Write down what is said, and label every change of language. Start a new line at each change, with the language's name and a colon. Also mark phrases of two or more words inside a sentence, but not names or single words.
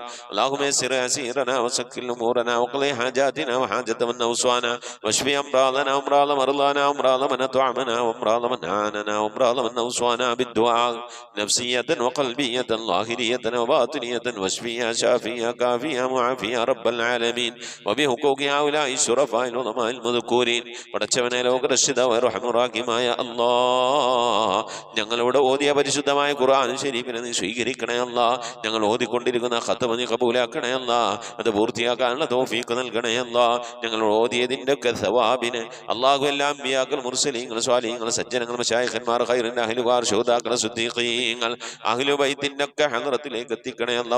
Arabic: اللهم يسر أسيرنا وسكن أمورنا وقضي حاجاتنا وحاجة من أوصانا واشفي أمراضنا وأمراض مرضانا وأمراض من أطعمنا وأمراض من عاننا وأمراض من أوصانا بالدعاء نفسية وقلبية ظاهرية وباطنية واشفيها شافيها كافيها معافيها رب العالمين وبحقوق هؤلاء الشرفاء العظماء المذكورين.
Malayalam: പടച്ചവനെ ലോകരക്ഷിതാവായ റഹ്മാനുറഹീമായ അല്ലാഹ് ഞങ്ങളോട് ഓതിയ പരിശുദ്ധമായ ഖുർആൻ ശരീഫിനെ നീ സ്വീകരിക്കണേ അല്ലാഹ്. ഞങ്ങൾ ഓതിക്കൊണ്ടിരിക്കുന്ന ഖത്മ നീ കബൂലാക്കണേ അല്ലാഹ്. അത് പൂർത്തിയാക്കാനുള്ള തൗഫീഖ് നൽകണേ അല്ലാഹ്. ഞങ്ങൾ ഓതിയതിൻ്റെ ഒക്കെ സവാബിന് അല്ലാഹു എല്ലാ അമ്പിയാക്കൾ മുർസലീങ്ങൾ സ്വാലിഹീങ്ങൾ സജ്ജനങ്ങൾ മശായിഖന്മാർ ഖൈറിൻ അഹ്ലുകാർ ശുഹദാക്കൾ സിദ്ദീഖീങ്ങൾ അഹ്ലു ബൈത്തിൻ്റെ ഒക്കെ ഹദ്റത്തിലേക്ക് എത്തിക്കണേ അല്ലാഹു.